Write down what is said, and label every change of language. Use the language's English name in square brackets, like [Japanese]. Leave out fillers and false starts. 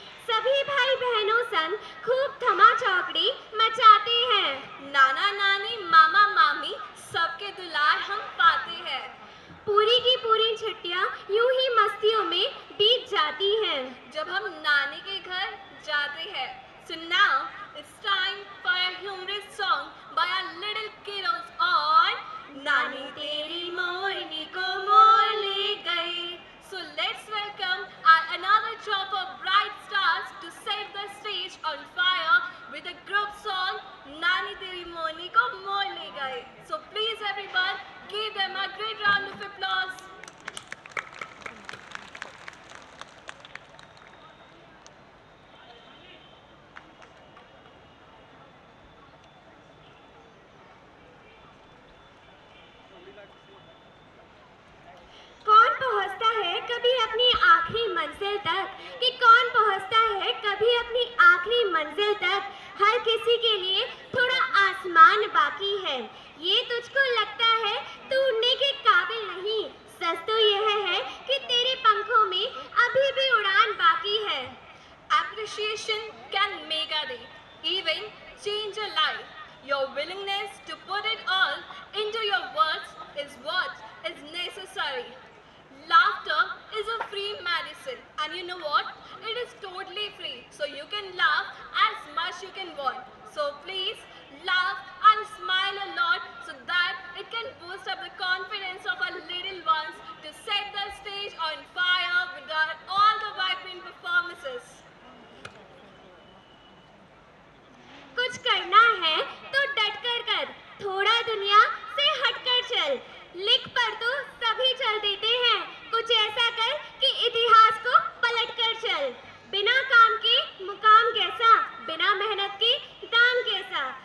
[Hindi] सभी भाई बहनों संग खूब धमा चौकड़ी मचाते हैं। नाना नानी मामा मामी सबके दुलार हम पाते हैं। पूरी की पूरी छुट्टियां यूं ही मस्तियों में बीत जाती हैं जब हम नानी के घर जाते हैं। [English] So now it's time for a humorous song by our little kiddos on नानी तेरी मोरनी को मोर ले गई। So let's welcome our another drop of bright stars to set the stage on fire with a group song नानी तेरी मोरनी को मोर ले गई। So please everyone give them a great round of applause. [Hindi] कौन पहुंचता है कभी अपनी आखिरी मंजिल तक, कि कौन पहुंचता है कभी अपनी आखिरी मंजिल तक। हर किसी के लिए थोड़ा आसमान बाकी है। ये तुझको लगता है तू उड़ने के काबिल नहीं, सच तो यह है कि तेरे पंखों में अभी भी उड़ान बाकी है। [English] Appreciation can make a day, even change a life. Your willingness to put it all into your words is what is necessary. Laughter is a free medicine, and you know what? It is totally free, so you can laugh as much you can want. So please laugh and smile a lot so that it can boost up the confidence of our little ones to set the stage on fire with all the vibrant performances. [Hindi] कुछ करना है तो डट कर कर, थोड़ा दुनिया से हटकर चल। लिख पर तो सभी चल देते हैं, कुछ ऐसा कर कि इतिहास को पलट कर चल। बिना काम के मुकाम कैसा, बिना मेहनत के दाम कैसा।